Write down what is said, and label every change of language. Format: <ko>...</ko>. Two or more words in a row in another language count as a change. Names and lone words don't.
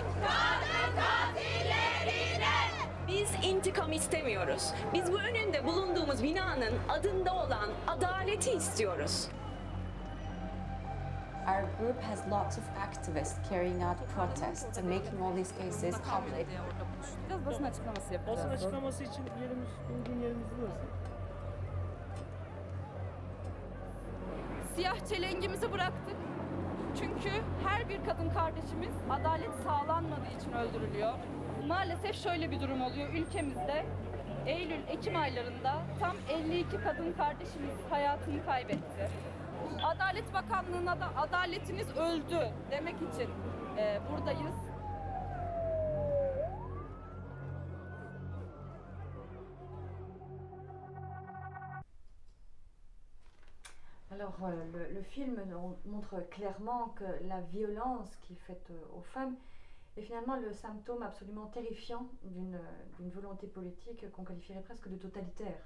<tr>Kadın katillerine! Biz intikam istemiyoruz. Biz bu önünde bulunduğumuz binanın adında olan adaleti istiyoruz.</tr> <en>Our group has lots of activists carrying out protests and making all these cases public.</en> <tr>Biraz basın açıklaması yapacağız. Basın açıklaması için uygun yerimiz burası. Siyah çelengimizi bıraktık. Çünkü her bir kadın kardeşimiz adalet sağlanmadığı için öldürülüyor. Maalesef şöyle bir durum oluyor ülkemizde. Eylül-Ekim aylarında tam 52 kadın kardeşimiz hayatını kaybetti. Adalet Bakanlığı'na da adaletiniz öldü demek için buradayız.</tr> <fr>Alors, le film montre clairement que la violence qui est faite aux femmes est finalement le symptôme absolument terrifiant d'une volonté politique qu'on qualifierait presque de totalitaire.</fr>